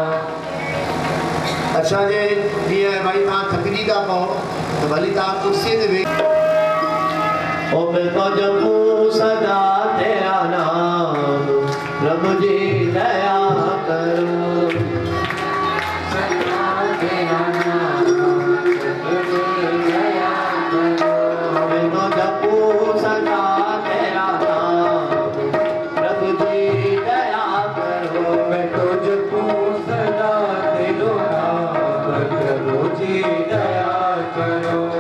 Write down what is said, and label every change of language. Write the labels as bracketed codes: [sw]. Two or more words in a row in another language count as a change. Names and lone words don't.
[sd] अच्छा जे जीअं भाई तव्हां थकिजी था पओ त भली तव्हां कुर्सीअ ते वेही ओ [hi] मैं तो जपूं सदा तेरा नाम प्रभु जी दया करो सदा तेरा नाम प्रभु जी दया करो मैं तो जपूं सदा तेरा नाम प्रभु जी दया करो मैं तो जपूं सदा तेरा नाम प्रभु जी दया करो